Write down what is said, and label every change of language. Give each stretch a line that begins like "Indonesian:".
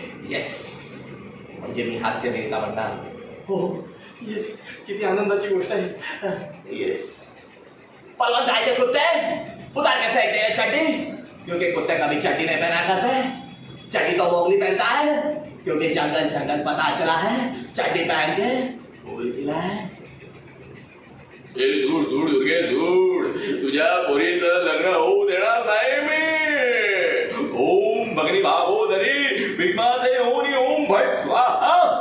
Marathi: Yes, म्हणजे मी हास्य अभिनेता म्हणणार. हो येस, किती आनंदाची गोष्ट आहे.
Hindi: येस, पलवा जायचे कुत्ते उतार के फेंक दे चड्डी, क्योंकि कुत्ते कभी चड्डी नहीं पहना करते. चड्डी तो मोगली पहनता है क्योंकि जंगल जंगल पता चला है चड्डी पहन के मोगली खिला है.
Marathi: झूड झूड दुर्गे झूड, तुझ्या पोरीचं लग्न होऊ देणार नाही मी. ओम भगनी भागोदरी भीष्माचे होनी ओम भट स्वाहा.